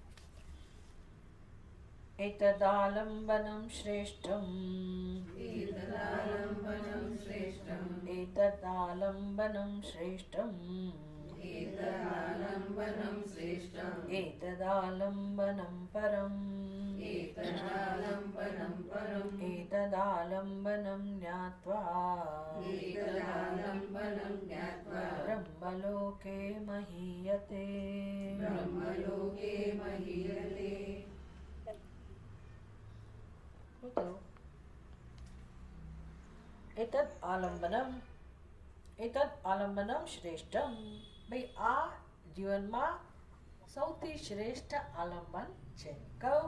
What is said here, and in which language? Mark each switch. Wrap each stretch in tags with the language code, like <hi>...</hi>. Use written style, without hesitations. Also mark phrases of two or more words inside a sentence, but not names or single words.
<sa>એતદાલંબનમ શ્રેષ્ઠમ, એતદાલંબનમ શ્રેષ્ઠમ, એતદાલંબનમ પરમ, एतदालम्बनं ज्ञात्वा ब्रह्मलोके महीयते. એતદ આલંબનમ શ્રેષ્ઠમ.</sa> <gu>ભાઈ આ જીવનમાં સૌથી શ્રેષ્ઠ આલંબન છે. કયું?</gu>